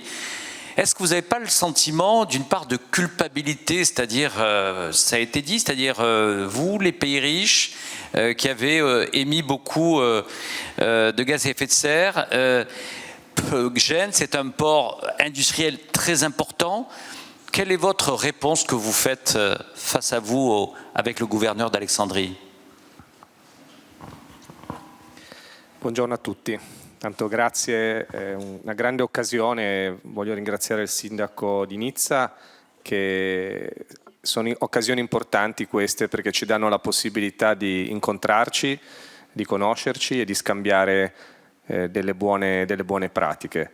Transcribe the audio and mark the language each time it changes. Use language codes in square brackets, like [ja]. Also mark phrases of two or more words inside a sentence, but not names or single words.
[fr] Est-ce que vous n'avez pas le sentiment d'une part de culpabilité, c'est-à-dire, ça a été dit, c'est-à-dire vous, les pays riches, qui avez émis beaucoup de gaz à effet de serre, Gênes, c'est un port industriel très important. Quelle est votre réponse que vous faites face à vous avec le gouverneur d'Alexandrie ? [it] Buongiorno a tutti, tanto grazie, è una grande occasione, voglio ringraziare il sindaco di Nizza, che sono occasioni importanti queste perché ci danno la possibilità di incontrarci, di conoscerci e di scambiare delle buone pratiche.